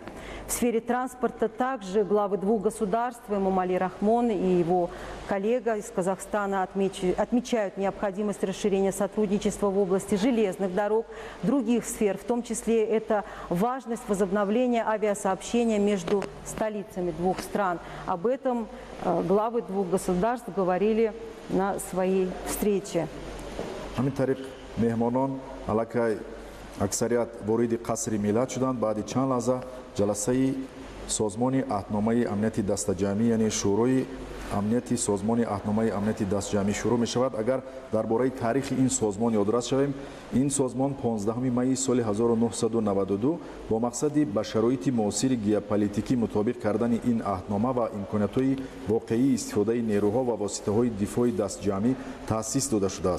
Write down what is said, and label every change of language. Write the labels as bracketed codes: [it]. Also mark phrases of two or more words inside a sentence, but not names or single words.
[ru] В сфере транспорта также главы двух государств Эмомали Рахмон и его коллега из Казахстана отмечают необходимость расширения сотрудничества в области железных дорог, других сфер, в том числе это важность возобновления авиасообщения между столицами двух стран. Об этом главы двух государств говорили на своей встрече. [tg] аксарият вориди қасри миллат шуданд. Баъди чанд лаҳза ҷаласаи созмони аҳдномаи амнияти дастаҷамӣ, яъне шӯрои амнияти созмони аҳдномаи амнияти дастаҷамӣ шурӯъ мешавад. Агар дар бораи таърихи ин созмон ёдрас шавем, ин созмон 15 майи соли 1992 бо мақсади ба шароити муосири геополитикӣ мутобиқ кардани ин аҳднома ва имкониятҳои воқеии истифодаи нерӯҳо ва воситаҳои дифои дастҷамъӣ таъсис дода шудааст.